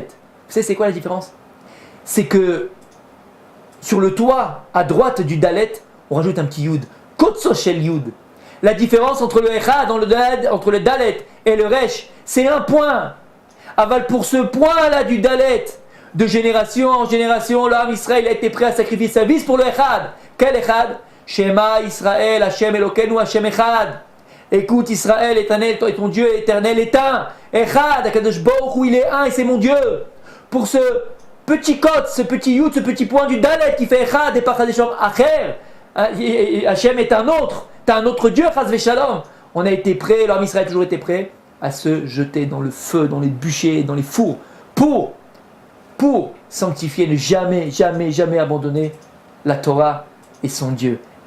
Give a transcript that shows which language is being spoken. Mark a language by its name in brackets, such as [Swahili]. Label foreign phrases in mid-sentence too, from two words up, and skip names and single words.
[French] Vous savez, c'est quoi la différence? C'est que sur le toit, à droite du Dalet, on rajoute un petit Yud. [Hebrew] קוצו של יוד. [French] La différence entre le Echad, entre le Dalet et le Resh, c'est un point. Aval, pour ce point-là du Dalet, de génération en génération, l'âme Israël a été prêt à sacrifier sa vie pour le Echad. Quel Echad? [Hebrew] שמע ישראל השם אלוקינו השם אחד. [French] Écoute Israël, éternel, toi et ton Dieu éternel est un. Echad, Akadosh Baruch Hu, il est un et c'est mon Dieu. Pour ce petit code, ce petit yud, ce petit point du Dalet qui fait Echad et pas [Hebrew] השם אחר, [French] Hashem est un autre. T'as un autre Dieu, [Hebrew] חס ושלום. [French] On a été prêt, l'âme Israël a toujours été prêt à se jeter dans le feu, dans les bûchers, dans les fours, pour sanctifier, ne jamais abandonner la Torah et son Dieu.